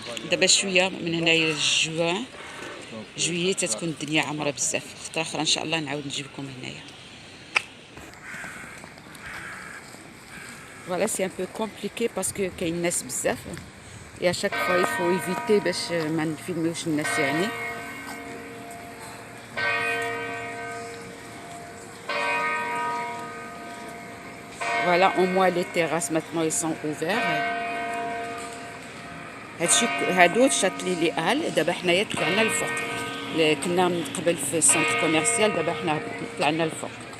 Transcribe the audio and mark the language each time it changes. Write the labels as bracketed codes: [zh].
[ar] دابا شويه من هنايا لجوان جويي تتكون الدنيا عامره بزاف. خطره اخرى ان شاء الله نعاود نجيبكم هنايا. [fr] Voilà, c'est un peu compliqué parce que [ar] كاين الناس بزاف [fr] et à chaque fois il faut éviter [ar] باش ما نفيلموش الناس [fr] يعني. Voilà, au moins les terrasses maintenant ils sont ouverts. [ar] هادشي هادو شاتلي لي آل. دابا حنايا طلعنا الفوق، كنا من قبل في السنتر كوميرسيال، دابا حنا طلعنا الفوق.